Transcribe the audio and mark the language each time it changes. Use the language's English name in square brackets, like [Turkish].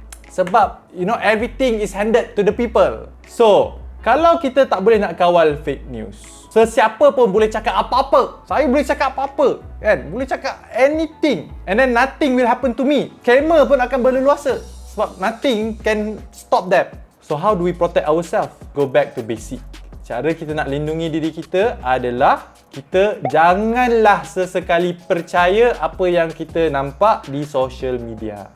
[English] Sebab everything is handed to the people. [Malay] So, kalau kita tak boleh nak kawal fake news, sesiapa pun boleh cakap apa-apa. Saya boleh cakap apa-apa, kan? Boleh cakap anything. [English] And then nothing will happen to me. [Malay] Scammer pun akan berleluasa. Sebab [English] nothing can stop them. So, how do we protect ourselves? Go back to basic. [Malay] Cara kita nak lindungi diri kita adalah kita janganlah sesekali percaya apa yang kita nampak di social media.